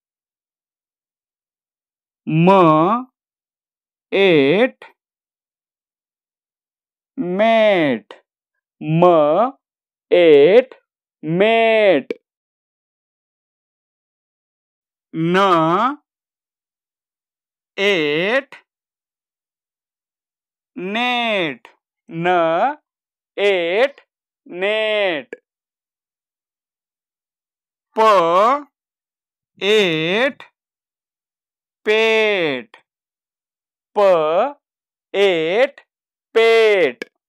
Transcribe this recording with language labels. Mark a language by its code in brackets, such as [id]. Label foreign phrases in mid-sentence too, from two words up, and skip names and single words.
[en] m at met. m at met. n at net. n at net. p at pet. p at pet.